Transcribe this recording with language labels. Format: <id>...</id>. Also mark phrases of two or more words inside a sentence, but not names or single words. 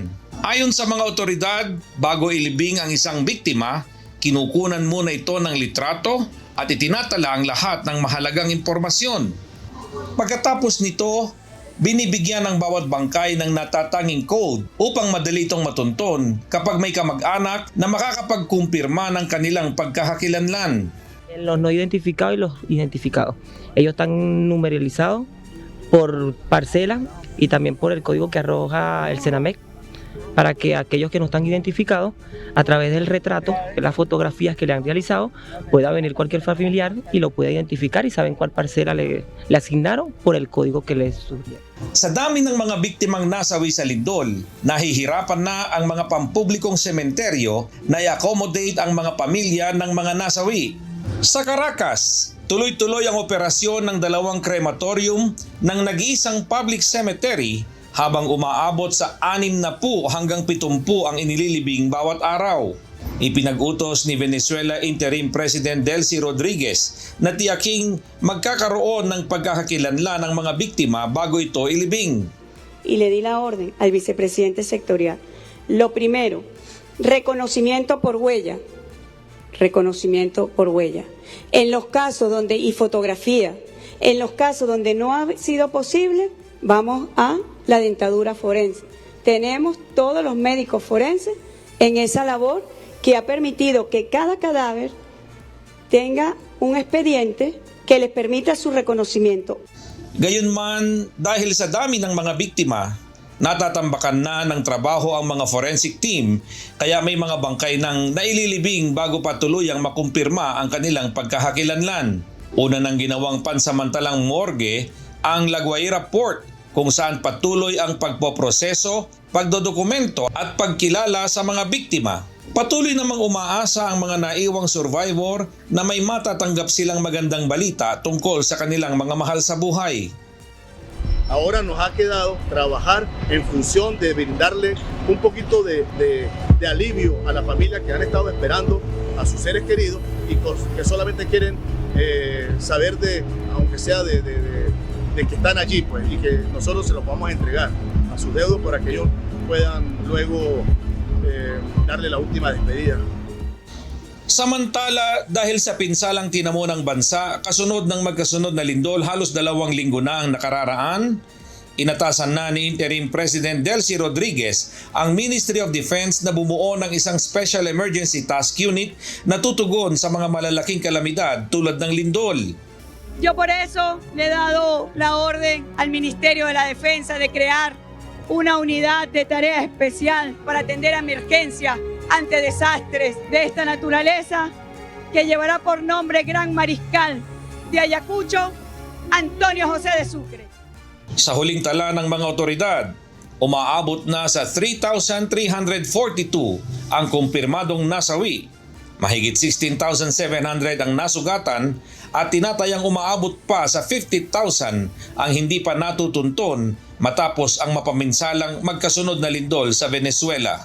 <tl>Ayon sa mga otoridad, bago ilibing ang isang biktima, kinukunan muna ito ng litrato at itinatala ang lahat ng mahalagang impormasyon. Pagkatapos nito, binibigyan ng bawat bangkay ng natatanging code upang madali itong matunton kapag may kamag-anak na makakapagkumpirma ng kanilang pagkakakilanlan.</tl> <es>Los no identificados y los identificados. Ellos están numeralizados por parcela y también por el código que arroja el Senamec para que aquellos que no están identificados, a través del retrato, de las fotografías que le han realizado, pueda venir cualquier familiar y lo pueda identificar y saben cuál parcela le asignaron por el código que les sugirieron.</es> <tl>Sa dami ng mga biktimang nasawi sa lindol, nahihirapan na ang mga pampublikong sementeryo na i-accommodate ang mga pamilya ng mga nasawi. Sa Caracas, tuloy-tuloy ang operasyon ng 2 crematorium ng nag-iisang</tl> <en>public cemetery</en> <tl>habang umaabot sa 60 hanggang 70 ang inililibing bawat araw. Ipinag-utos ni Venezuela</tl> <en>Interim President</en> <tl>Delcy Rodriguez na tiyaking magkakaroon ng pagkakakilanlan ng mga biktima bago ito ilibing.</tl> <es>Y le di la orden al vicepresidente sectorial. Lo primero, reconocimiento por huella. Reconocimiento por huella. En los casos donde, y fotografía, en los casos donde no ha sido posible, vamos a la dentadura forense. Tenemos todos los médicos forenses en esa labor que ha permitido que cada cadáver tenga un expediente que les permita su reconocimiento.</es> <tl>Gayunman, dahil sa dami ng mga biktima, natatambakan na ng trabaho ang mga</tl> <en>forensic team</en> <tl>kaya may mga bangkay nang naililibing bago pa tuluyang makumpirma ang kanilang pagkakakilanlan. Una nang ginawang pansamantalang morgue ang La Guaira Port kung saan patuloy ang pagpoproseso, pagdodokumento at pagkilala sa mga biktima. Patuloy namang umaasa ang mga naiwang survivor na may matatanggap silang magandang balita tungkol sa kanilang mga mahal sa buhay.</tl> <es>Ahora nos ha quedado trabajar en función de brindarle un poquito de alivio a la familia que han estado esperando a sus seres queridos y que solamente quieren saber aunque sea de que están allí, pues, y que nosotros se los vamos a entregar a sus deudos para que ellos puedan luego darle la última despedida.</es> <tl>Samantala, dahil sa pinsalang tinamo ng bansa, kasunod ng magkasunod na lindol halos 2 linggo na ang nakararaan, inatasan na ni</tl> <en>Interim President</en> <tl>Delcy Rodriguez ang Ministry of Defense na bumuo ng isang Special Emergency Task Unit na tutugon sa mga malalaking kalamidad tulad ng lindol.</tl> <es>Yo por eso le he dado la orden al Ministerio de la Defensa de crear una unidad de tarea especial para atender emergencias ante desastres de esta naturaleza que llevará por nombre Gran Mariscal de Ayacucho, Antonio José de Sucre.</es> <tl>Sa huling tala ng mga otoridad, umaabot na sa 3,342 ang kumpirmadong nasawi. Mahigit 16,700 ang nasugatan at tinatayang umaabot pa sa 50,000 ang hindi pa natutunton matapos ang mapaminsalang magkasunod na lindol sa Venezuela.</tl>